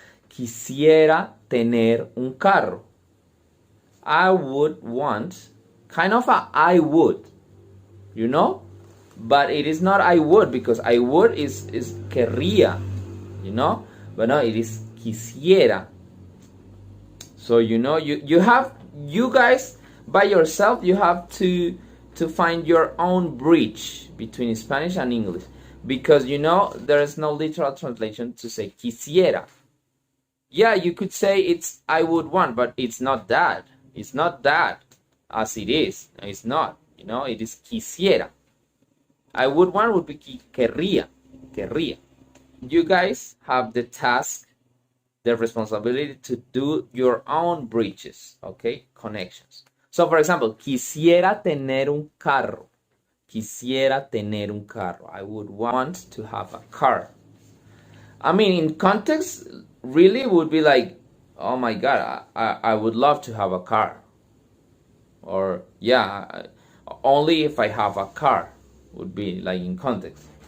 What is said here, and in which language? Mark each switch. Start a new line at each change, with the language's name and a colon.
Spanish: Quisiera tener un carro.
English: I would want, kind of a I would, you know? But it is not I would, because I would is querría, you know? But no, it is quisiera. So, you know, you guys, by yourself, you have to find your own bridge between Spanish and English. Because, you know, there is no literal translation to say quisiera. Yeah, you could say it's I would want, but it's not that. It's not that as it is. It's not. You know, it is quisiera. I would want would be querría. Querría. You guys have the task, the responsibility to do your own bridges, okay? Connections. So, for example,
Spanish: quisiera tener un carro. Quisiera tener un carro.
English: I would want to have a car. I mean, in context, really would be like, oh my God, I would love to have a car. Or, yeah, only if I have a car would be like in context.